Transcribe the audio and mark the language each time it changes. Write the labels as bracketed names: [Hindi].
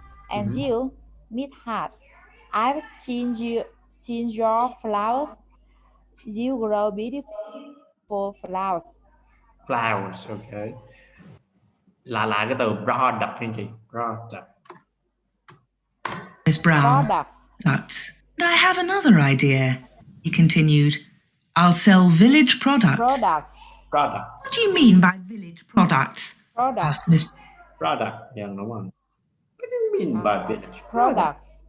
[English] And you, Miss Hart, I've seen your flowers. You grow beautiful flowers. Flowers, okay. [Vietnamese] Là cái từ product anh chị. [English] Product. Miss Brown. Products. I have another idea, he continued. I'll sell village products. Products. What do you mean by village products? Asked Miss Product. Yeah, [Vietnamese] đúng rồi. [English] What do you mean by village products?